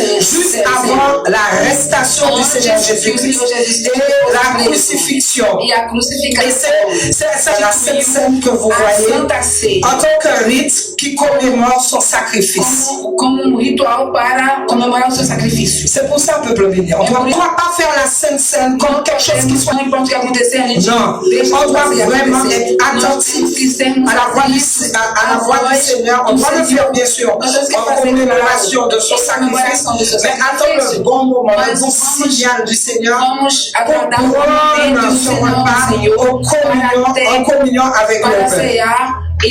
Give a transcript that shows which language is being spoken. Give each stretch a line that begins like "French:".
French: Juste avant l'arrestation du Seigneur Jésus-Christ et la crucifixion. Et c'est la scène que vous voyez en tant que rite qui commémore son sacrifice.
Portuguese: Comme ritual para comemorar o seu sacrifício.
French: C'est pour ça, peuple béni. On ne doit pas faire la scène comme quelque chose qui soit. Non, on doit vraiment être attentif à la voix du Seigneur. On doit le faire bien sûr en commémoration de son sacrifice, mais attendre le bon moment, le bon signal du Seigneur pour prendre son repas en communion avec le Père.